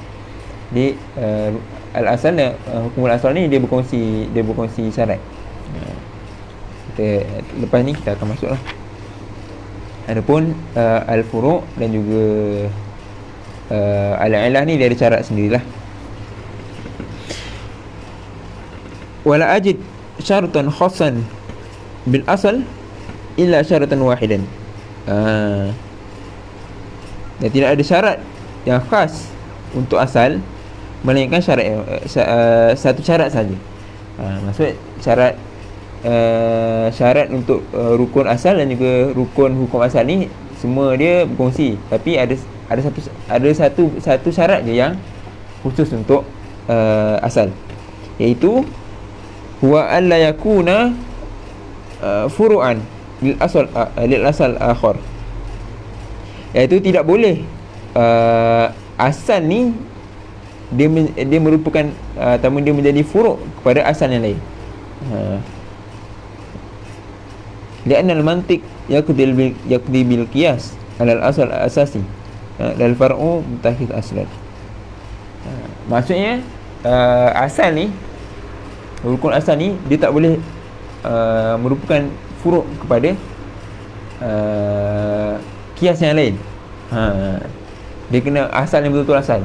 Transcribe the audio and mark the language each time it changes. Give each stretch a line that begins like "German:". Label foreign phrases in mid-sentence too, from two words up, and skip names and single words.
Malay: Di al-asal dan hukum al-asal ni dia berkongsi syarat. Lepas ni kita akan masuklah. Adapun al-furu' dan juga al-ilah ni dia ada syarat sendirilah.
Arabic: ولا أجد شرطا خاصا بالأصل إلا شرطا واحدا.
Malay: Dan tidak ada syarat yang khas untuk asal melainkan satu syarat saja. Maksud syarat untuk rukun asal dan juga rukun hukum asal ni semua dia berkongsi, tapi ada satu syarat je yang khusus untuk asal, iaitu
Arabic: هو ألا يكون فرعا للأصل آخر,
Malay: iaitu tidak boleh asal ni dia merupakan atau dia menjadi furu' kepada asal yang lain.
Arabic: لأن المنطق يقضي بالقياس على الأصل أساسي دال فرع متخذ أصلا.
Malay: Maksudnya asal ni, rukun asal ni dia tak boleh merupakan furu' kepada qiyas yang lain. Dia kena asal yang betul-betul asal.